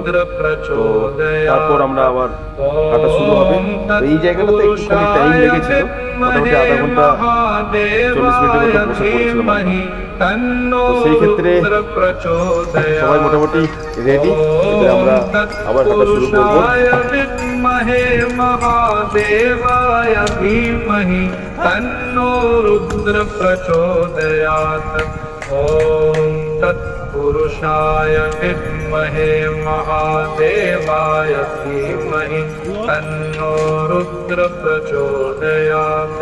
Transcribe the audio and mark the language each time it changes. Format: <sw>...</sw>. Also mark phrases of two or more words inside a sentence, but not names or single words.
<bn>তো তারপর আমরা আবার হাঁটা শুরু হবে। তো এই জায়গাটাতে একটুখানি টাইম লেগেছিল, মোটামুটি আধা ঘন্টা 40 মিনিটের মতো বসে পড়েছিলাম। তো সেই ক্ষেত্রে সবাই মোটামুটি রেডি, এবার আমরা আবার হাঁটা শুরু করবো।</bn> <sa>महादेवाय धीमहि तन्नो रुद्र प्रचोदयात्। ॐ तत्पुरुषाय विद्महे महादेवाय धीमहि तन्नो रुद्र प्रचोदयात्।</sa>